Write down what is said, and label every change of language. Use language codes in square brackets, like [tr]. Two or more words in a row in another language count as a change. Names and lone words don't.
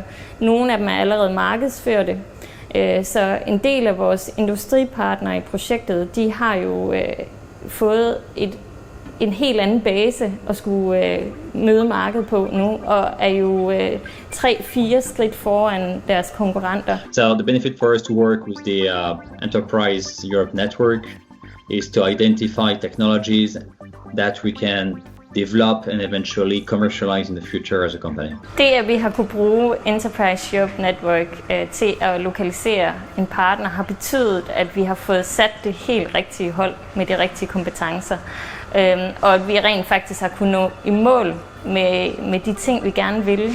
[da] Nogle af dem er allerede markedsførte. Så en del af vores industripartnere i projektet, de har jo fået en helt anden base at skulle møde markedet på nu, og er jo 3-4 skridt foran deres konkurrenter. [en] So the benefit for us to work with the Enterprise Europe Network is to identify technologies that we can develop and eventually commercialize in the future as a company. [da] Det, at vi har kunne bruge Enterprise Europe Network til at lokalisere en partner, har betydet, at vi har fået sat det helt rigtige hold med de rigtige kompetencer. Og at vi rent faktisk har kunnet nå i mål med de ting, vi gerne vil.